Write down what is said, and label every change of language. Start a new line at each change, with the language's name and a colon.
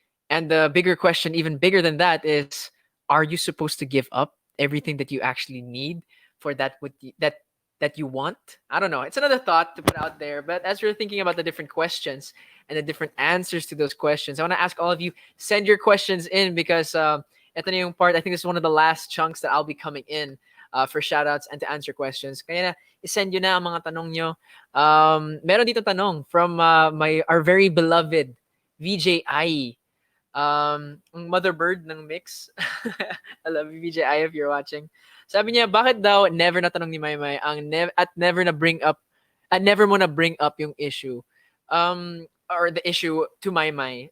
English: And the bigger question, even bigger than that, is: are you supposed to give up everything that you actually need for that you want? I don't know. It's another thought to put out there. But as we're thinking about the different questions and the different answers to those questions, I want to ask all of you, send your questions in because
Filipino: ito na yung part.
English: I think this is one of the last chunks that I'll be coming in for shoutouts and to answer questions.
Filipino: Kaya na, isend nyo na ang mga tanong nyo. Meron dito tanong
English: from our very beloved VJI.
Filipino: Ang motherbird ng mix.
English: I love you, VJI, if you're watching.
Filipino: Sabi niya, bakit daw never na tanong ni Maymay at never na bring up at never mo na bring up yung issue
English: or the issue to Maymay.